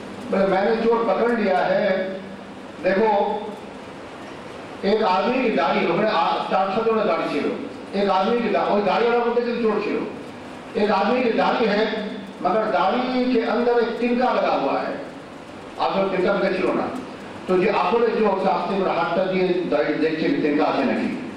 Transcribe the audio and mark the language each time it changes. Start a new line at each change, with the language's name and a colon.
Bangla: বলে
Hindi: मैंने चोर पकड़ लिया है, देखो एक आदमी की दाढ़ी,
Bangla: ওখানে 400 জনের দাড়ি ছিল।
Hindi: एक आदमी की दाढ़ी,
Bangla: ওই দাড়িওয়ালার মধ্যে কিন্তু চোর ছিল।
Hindi: एक आदमी की दाढ़ी है, मगर दाढ़ी के अंदर एक तिनका लगा हुआ है।
Bangla: আসলে তিনকা ছিল না। তো যে আসলে চোর, সে আস্তে করে হাতটা দিয়ে দাড়ি দেখছে তিনকা আছে নাকি।